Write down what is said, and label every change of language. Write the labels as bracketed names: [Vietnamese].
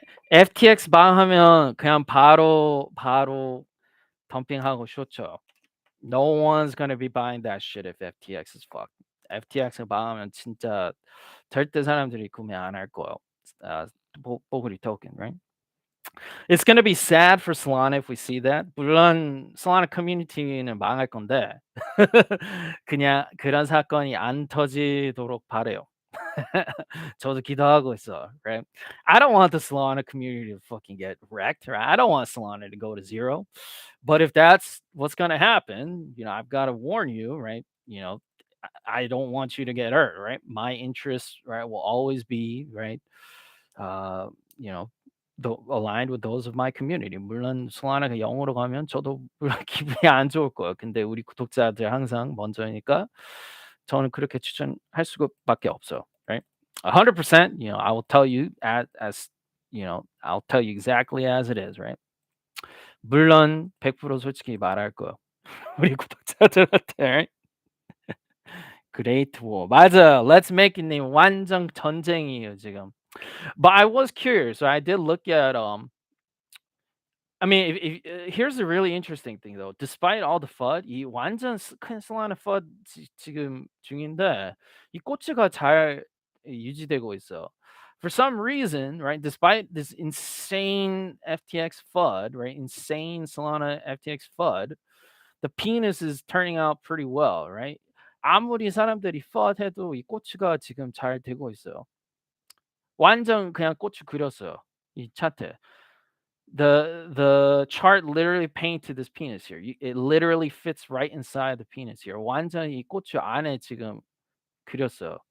[Korean] FTX 망하면 그냥 바로 덤핑하고 쇼쳐. [English] No one's gonna be buying that shit if FTX is fucked. [Korean] FTX 망하면 진짜 절대 사람들이 구매 안 할 거예요. 뽀글이 [English] token, right? It's gonna be sad for Solana if we see that. [Korean] 물론 Solana 커뮤니티는 망할 건데 그냥 그런 사건이 안 터지도록 바라요. 저도 기도하고 있어, [English] right? I don't want the Solana community to fucking get wrecked, right? I don't want Solana to go to zero. But if that's what's gonna happen, I've got to warn you, right? I don't want you to get hurt, right? My interests, right, will always be, right, uh, you know, aligned with those of my community. [Korean] 물론 Solana가 0으로 가면 저도 물론 기분이 안 좋을 거예요. 근데 우리 구독자들 항상 먼저니까 저는 그렇게 추천할 수밖에 없어요, [English] right? 100%, I will tell you as I'll tell you exactly as it is, right? [Korean] 물론 100% 솔직히 말할 거야. 우리 구독자들한테. [English] right? Great War. [Korean] 맞아. [English] Let's make it [Korean] 님 완전 전쟁이에요, 지금. [English] But I was curious. So I did look at I mean, here's a really interesting thing though. Despite all the FUD, [Korean] 이 완전 큰 Solana FUD 지금 중인데 이 꼬치가 잘 유지되고 있어. [English] For some reason, right? Despite this insane FTX FUD, right? Insane Solana FTX FUD, the penis is turning out pretty well, right? [Korean] 아무리 사람들이 FUD 해도 이 꼬치가 지금 잘 되고 있어요. 완전 그냥 꼬치 그렸어요. 이 차트. [English] The chart literally painted this penis here. It literally fits right inside the penis here. [Korean] 완전히 이 고추 안에 지금 그렸어요.